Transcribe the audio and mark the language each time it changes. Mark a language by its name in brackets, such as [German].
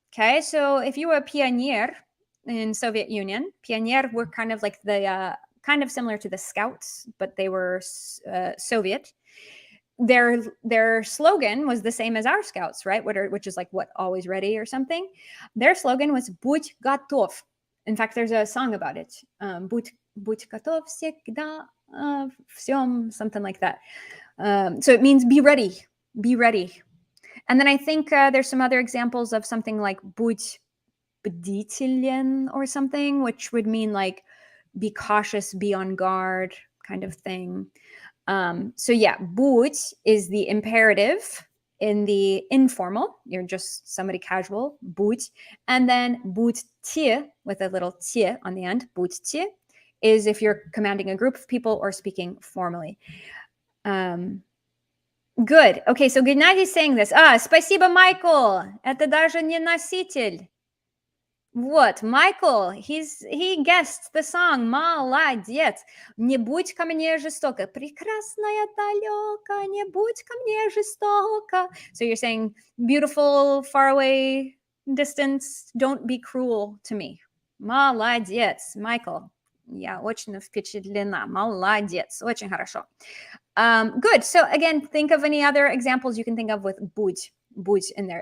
[English] Okay, so if you were a pioneer in Soviet Union, pioneer were kind of like the kind of similar to the scouts, but they were Soviet. Their slogan was the same as our scouts, right? Which is like what, always ready or something. Their slogan was будь готов. In fact, there's a song about it. [Russian] Будь готов всегда всем, [English] something like that. So it means be ready, be ready. And then I think there's some other examples of something like будь бдителен or something, which would mean like be cautious, be on guard kind of thing. So yeah, будь is the imperative in the informal. You're just somebody casual, будь. And then budte with a little te on the end, budte, is if you're commanding a group of people or speaking formally. Good. Okay, so Gennadi's saying this. [Russian] Спасибо, Michael. Это даже не носитель. [English] Вот, Michael, he guessed the song. [Russian] Молодец. Не будь ко мне жестоко. Прекрасная далека, не будь ко мне жестоко. [English] So you're saying, beautiful, far away, distance, don't be cruel to me. [Russian] Молодец, Michael. Я очень впечатлена. Молодец. Очень хорошо. Good. [English] So again, think of any other examples you can think of with будь in there.